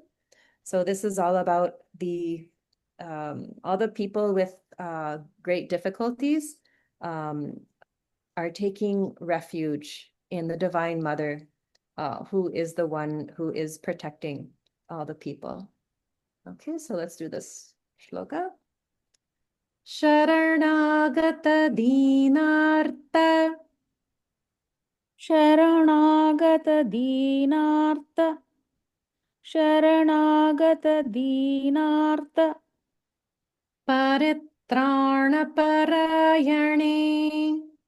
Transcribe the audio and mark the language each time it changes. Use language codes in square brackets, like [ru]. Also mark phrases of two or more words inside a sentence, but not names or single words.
[en] So this is all about all the people with great difficulties are taking refuge in the Divine Mother, who is the one who is protecting all the people. Okay, so let's do this shloka. [sa] शरणागत दीनार्त. शरणागत दीनार्त. शरणागत दीनार्त. परित्राण परायणे.